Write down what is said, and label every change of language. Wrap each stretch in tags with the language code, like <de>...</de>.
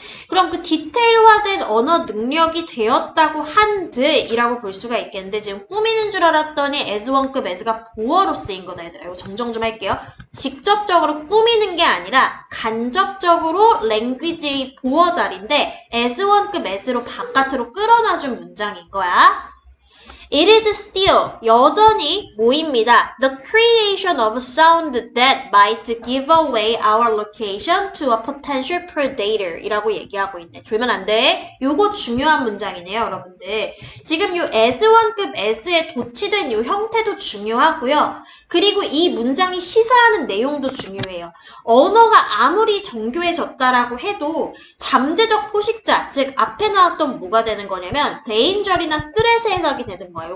<ko>그럼 그 디테일화된 언어 능력이 되었다고 한들이라고 볼 수가 있겠는데 지금 꾸미는 줄 알았더니 as1급 as가 보어로 쓰인 거다 얘들아. 이거 정정 좀 할게요. 직접적으로 꾸미는 게 아니라 간접적으로 language 보어 자리인데 as1급 as로 바깥으로 끌어놔준 문장인 거야.</ko> <en>It is still,</en> <ko>여전히 뭐입니다.</ko> <en>The creation of sound that might give away our location to a potential predator</en> <ko>이라고 얘기하고 있네. 졸면 안 돼. 요거 중요한 문장이네요, 여러분들. 지금 요 as1급 as에 도치된 요 형태도 중요하고요. 그리고 이 문장이 시사하는 내용도 중요해요. 언어가 아무리 정교해졌다라고 해도 잠재적 포식자, 즉 앞에 나왔던 뭐가 되는 거냐면 danger이나 threat의 해석이 되는 거예요.</ko>